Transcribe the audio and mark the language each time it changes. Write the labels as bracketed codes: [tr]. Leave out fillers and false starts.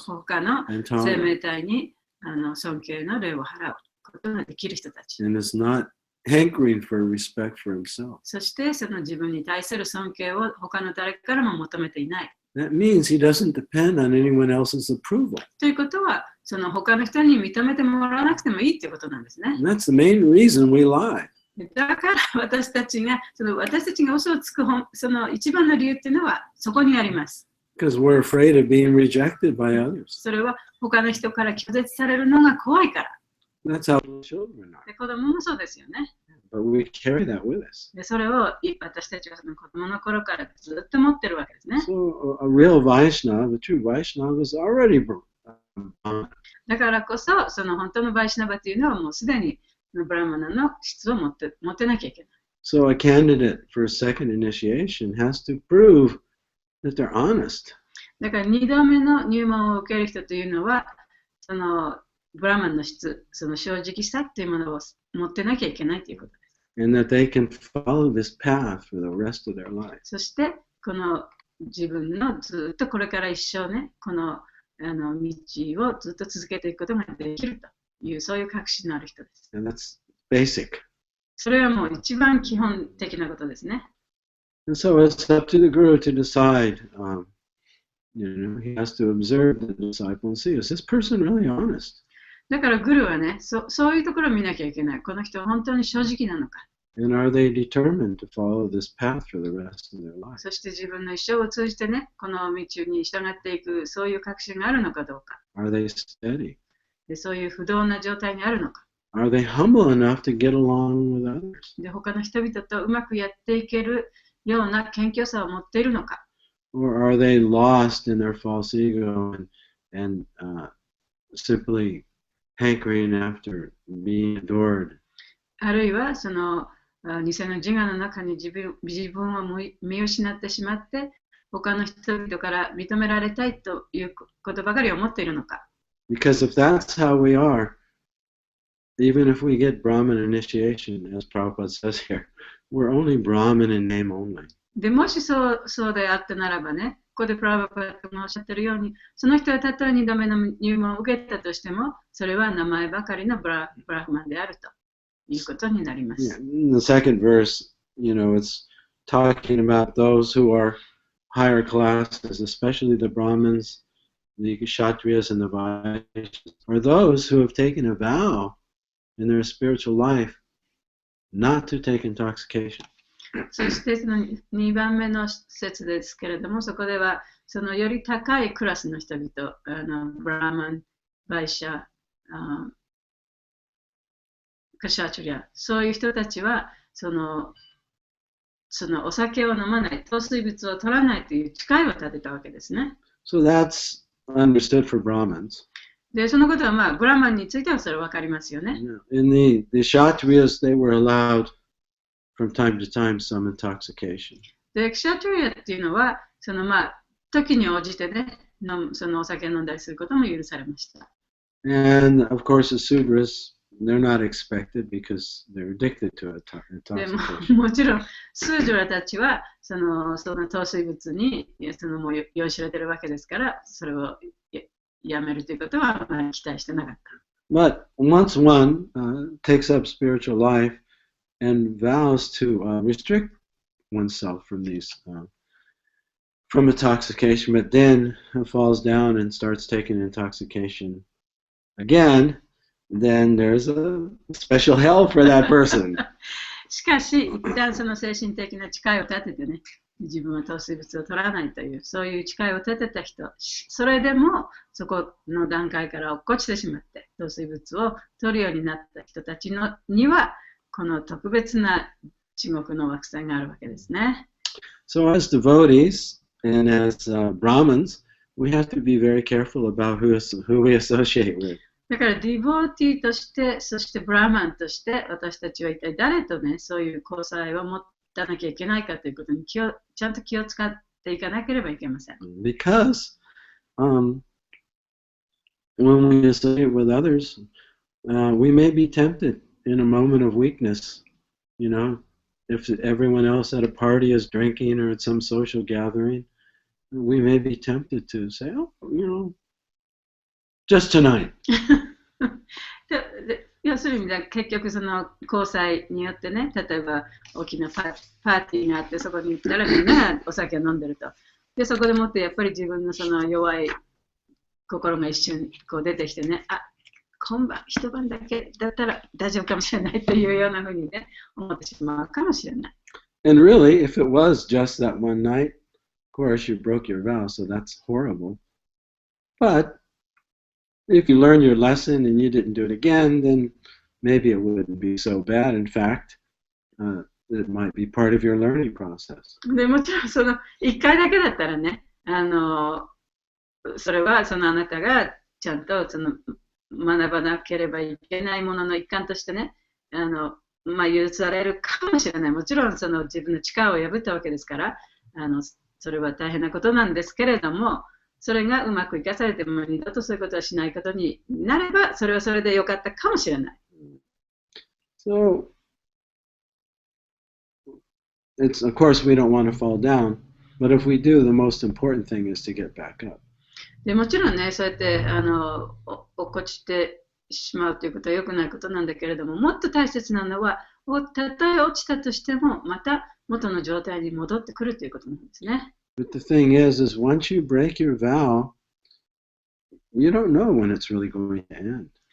[ja] 他の生命体に尊敬の礼を払うことができる人たち。 [en] and is not hankering for respect for himself. [ja] そしてその自分に対する尊敬を他の誰からも求めていない。 [en] That means he doesn't depend on anyone else's approval. [ja] ということは、その他の人に認めてもらわなくてもいいということなんですね。 [en] And that's the main reason we lie. [ja] だから私たちが嘘をつくその一番の理由っていうのはそこにあります。 [en] Because we're afraid of being rejected by others. [ja] それは他の人から拒絶されるのが怖いから。 [en] That's how children are. [ja] で子供もそうですよね。 [en] But we carry that with us. [ja] でそれを私たちはその子供の頃からずっと持ってるわけですね。 [en] So a real Vaishnava, a true Vaishnava is already [ja] だからこそ、その本当のバイシナバというのはもうすでにブラマナの質を持ってなきゃいけない。 [en] So a candidate for a second initiation has to prove that they're honest. [ja] だから2度目の入門を受ける人というのは、そのブラマンの質、その正直さというものを持ってなきゃいけないということです。 [en] And that they can follow this path for the rest of their life. [ja] そして、この自分のずっとこれから一生ね、この道をずっと続けていくことができるという、そういう確信のある人です。 [en] And that's basic. [ja] それはもう一番基本的なことですね。 [en] And so it's up to the guru to decide. He has to observe the disciple and see, is this person really honest? [ja] だからグルはね、そういうところを見なきゃいけない。この人は本当に正直なのか。 [en] And are they determined to follow this path for the rest of their life? [ja] そして自分の一生を通じてね、この道に従っていく、そういう確信があるのかどうか。 [en] Are they steady? [ja] でそういう不動な状態にあるのか。 [en] Are they humble enough to get along with others? [ja] で他の人々とうまくやっていけるような謙虚さを持っているのか。 [en] Or are they lost in their false ego and simply hankering after being adored? [ja] あるいはその偽の自我の中に自分を見失ってしまって、他の人々から認められたいということばかりを持っているのか。 [en] Because if that's how we are, even if we get Brahman initiation, as Prabhupada says here, we're only Brahman in name only. [ja] でもしそうであったならばね、ここでプラバパがおっしゃってるように、その人はたとえ2度目の入門を受けたとしても、それは名前ばかりのブラフマンであるということになります。 [en] Yeah, in the second verse, it's talking about those who are higher classes, especially the Brahmins, the Kshatriyas, and the Vaishyas, are those who have taken a vow in their spiritual life not to take intoxication. [ja] そしてその2番目の説ですけれども、そこではそのより高いクラスの人々、ブラーマン、バイシャ、カシャチュリア、そういう人たちはそのお酒を飲まない、糖水物を取らないという誓いを立てたわけですね。 [en] So that's understood for Brahmins. [ja] で、そのことはブラーマンについてはそれ分かりますよね。 [en] In the Kshatriyas, they were allowed from time to time some intoxication. [ja] で、クシャトリアっていうのは、時に応じてね、そのお酒を飲んだりすることも許されました。 [en] And of course, the Sudras, they're not expected because they're addicted to intoxication. [ja] でもちろん、スージュラたちは、その糖水物にもう酔いしれてるわけですから、それをやめるということは期待してなかった。 [en] But once one takes up spiritual life, and vows to restrict oneself from from intoxication, but then falls down and starts taking intoxication again, then there's a special hell for that person. [ja] しかし、一旦その精神的な誓いを立ててね、自分は糖水物を取らないという、そういう誓いを立てた人、それでもそこの段階から落っこちてしまって、糖水物を取るようになった人たちには、この特別な地獄の惑星があるわけですね。 [en] So as devotees and as Brahmins, we have to be very careful about who we associate with. [ja] だからディボーティーとして、そしてブラーマンとして、私たちは一体誰とね、そういう交際を持たなきゃいけないかということにちゃんと気を使っていかなければいけません。 [en] Because when we associate with others, we may be tempted in a moment of weakness, if everyone else at a party is drinking or at some social gathering, we may be tempted to say, just tonight. [ja] 要するにね、結局その交際によってね、例えば大きなパーティーがあって、そこに行ったらみんながお酒を飲んでると。で、そこでもってやっぱり自分のその弱い心が一瞬こう出てきてね、あ、今晩、一晩だけだったら大丈夫かもしれないというようなふうにね、思ってしまうかもしれない。 [en] And really, if it was just that one night, of course, you broke your vow, so that's horrible. But if you learned your lesson and you didn't do it again, then maybe it wouldn't be so bad. In fact, it might be part of your learning process. [ja] でもちろんその一回だけだったらね、それはそのあなたがちゃんとその学ばなければいけないものの一環としてね、許されるかもしれない。もちろんその自分の力を破ったわけですから、それは大変なことなんですけれども、それがうまく生かされても二度とそういうことはしないことになれば、それはそれでよかったかもしれない。 [en] So, of course, we don't want to fall down, but if we do, the most important thing is to get back up. [ja] でもちろんね、そうやって落っこちてしまうということは良くないことなんだけれども、もっと大切なのは、たとえ落ちたとしても、また元の状態に戻ってくるということなんですね。 [en] But the thing is once you break your vow, you don't know when it's really going to end.